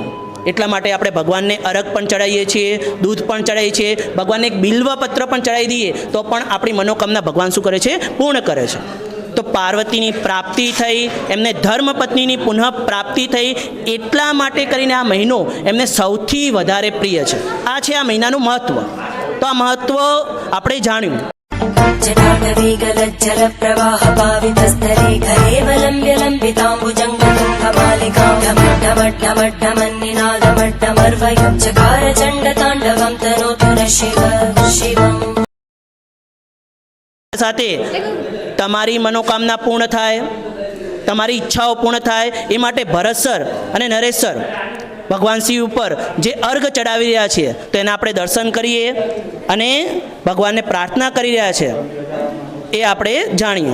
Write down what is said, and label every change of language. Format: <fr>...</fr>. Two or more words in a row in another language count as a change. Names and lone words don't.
<gu>એટલા માટે આપણે ભગવાનને અરગ પણ ચડાવીએ છીએ, દૂધ પણ ચડાવીએ છીએ, ભગવાનને એક બિલ્વપત્ર પણ ચડાવી દઈએ તો પણ આપણી મનોકામના ભગવાન શું કરે છે? પૂર્ણ કરે છે. તો પાર્વતીની પ્રાપ્તિ થઈ, એમને ધર્મપત્નીની પુનઃ પ્રાપ્તિ થઈ, એટલા માટે કરીને આ મહિનો એમને સૌથી વધારે પ્રિય છે. આ છે આ મહિનાનું મહત્ત્વ. તો આ મહત્ત્વ આપણે જાણ્યું.</gu> <sa>जटाटवीगलज्जलप्रवाह पावितस्तरे करेवलम्ब्य लम्बिताम्बुजङ्गतुङ्गमालिकां ढमड्ढमड्ढमन्निनादमड्ढमर्वयुच्चकार चण्डताण्डवं तनोतु न शिव शिवम्.</sa> <gu>સાથે તમારી મનોકામના પૂર્ણ થાય, તમારી ઈચ્છાઓ પૂર્ણ થાય, એ માટે ભરત સર અને નરેશ સર ભગવાન શિવ ઉપર જે અર્ઘ ચડાવી રહ્યા છે તો એના આપણે દર્શન કરીએ અને ભગવાનને પ્રાર્થના કરી રહ્યા છે એ આપણે જાણીએ.</gu>